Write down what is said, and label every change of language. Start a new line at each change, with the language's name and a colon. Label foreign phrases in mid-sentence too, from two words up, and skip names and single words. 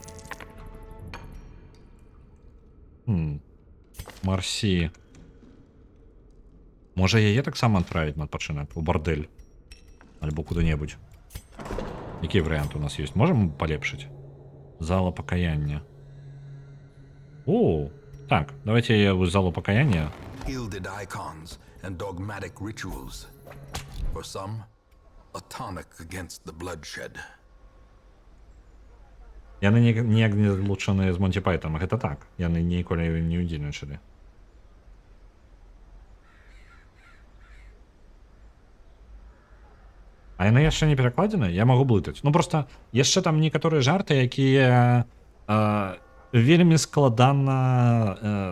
Belarusian: Марсі. Можа яе таксама адправіць на адпачынак у бардэль альбо куды-небудзь. Які варыянт у нас ёсць? Можам палепшыць? Зала пакаяння.
Russian: О, так, давайте я в
Belarusian: залу пакаяння.
English: Gilded icons and dogmatic rituals. For some, a tonic against the bloodshed.
Belarusian: Яны ніяк не злучаныя з Монті Пайтом, гэта так. Яны ніколі не ўдзельнічалі. А яны яшчэ не перакладзены? Я магу блытаць. Ну просто яшчэ там некаторыя жарты, якія вельмі складана.